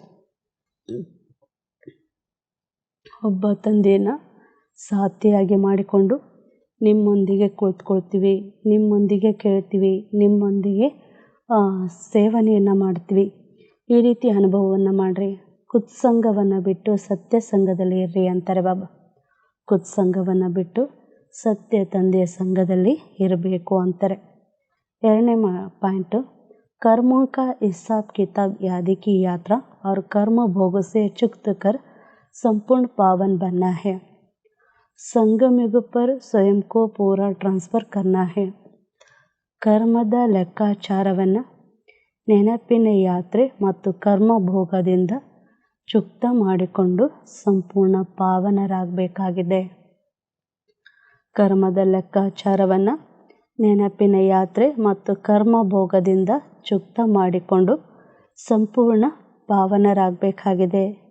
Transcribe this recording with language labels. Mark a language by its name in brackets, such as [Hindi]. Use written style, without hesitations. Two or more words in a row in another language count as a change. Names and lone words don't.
[Kannada] ಒಬ್ಬ ತಂದೆಯನ್ನು ಸಾಥಿಯಾಗಿ ಮಾಡಿಕೊಂಡು ನಿಮ್ಮೊಂದಿಗೆ ಕುಳಿತುಕೊಳ್ತೀವಿ, ನಿಮ್ಮೊಂದಿಗೆ ಕೇಳ್ತೀವಿ, ನಿಮ್ಮೊಂದಿಗೆ ಸೇವನೆಯನ್ನು ಮಾಡ್ತೀವಿ. ಈ ರೀತಿ ಅನುಭವವನ್ನು ಮಾಡಿರಿ. ಕುತ್ಸಂಗವನ್ನು ಬಿಟ್ಟು ಸತ್ಯ ಸಂಘದಲ್ಲಿ ಇರ್ರಿ ಅಂತಾರೆ ಬಾಬಾ. ಕುತ್ಸಂಗವನ್ನು ಬಿಟ್ಟು ಸತ್ಯ ತಂದೆಯ ಸಂಘದಲ್ಲಿ ಇರಬೇಕು ಅಂತಾರೆ. ಎರಡನೇ ಪಾಯಿಂಟು, [Hindi] कर्मों का हिसाब किताब यादी की यात्रा और कर्म भोग से चुक्त कर संपूर्ण पावन बनना है. संगम युग पर स्वयं को पूरा ट्रांसफर करना है. [Kannada] ಕರ್ಮದ ಲೆಕ್ಕಾಚಾರವನ್ನು ನೆನಪಿನ ಯಾತ್ರೆ ಮತ್ತು ಕರ್ಮ ಭೋಗದಿಂದ ಚುಕ್ತ ಮಾಡಿಕೊಂಡು ಸಂಪೂರ್ಣ ಪಾವನರಾಗಬೇಕಾಗಿದೆ. ಕರ್ಮದ ಲೆಕ್ಕಾಚಾರವನ್ನು ನೆನಪಿನ ಯಾತ್ರೆ ಮತ್ತು ಕರ್ಮ ಭೋಗದಿಂದ ಚುಕ್ತ ಮಾಡಿಕೊಂಡು ಸಂಪೂರ್ಣ ಪಾವನರಾಗಬೇಕಾಗಿದೆ.